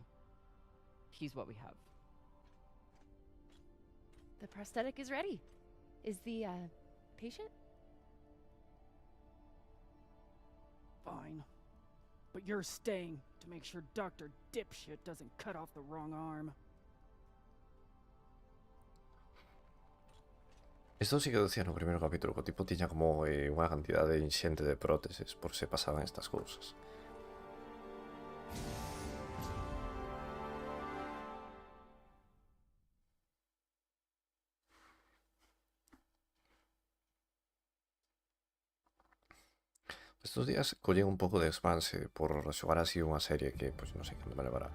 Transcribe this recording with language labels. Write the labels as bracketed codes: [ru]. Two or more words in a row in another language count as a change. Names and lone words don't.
[en] He's what we have. The prosthetic is ready. Is the, patient? Fine. But you're staying to make sure Dr. Dipshit doesn't cut off the wrong arm. [gl] Esto sí que decía no primeiro capítulo, que o tipo tiña como unha cantidade inxente de próteses por se pasaban estas cousas. Estos días collín un pouco de Expanse por xogar así unha serie que, pois, non sei cando me levará.